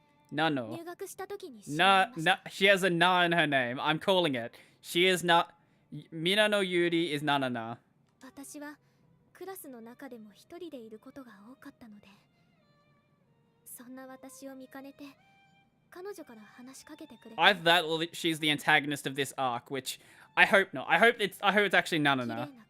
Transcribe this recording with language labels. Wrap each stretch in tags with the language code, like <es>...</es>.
<en>Nano. No, she has a na in her name. I'm calling it. She is not. Minano Yuri is Nanana.</en> <ja>私はクラスの中でも一人でいることが多かったので、そんな私を見かねて彼女から話しかけてくれた。</ja> <en>Either that or she's the antagonist of this arc, which I hope not. I hope it's actually Nanana.</en>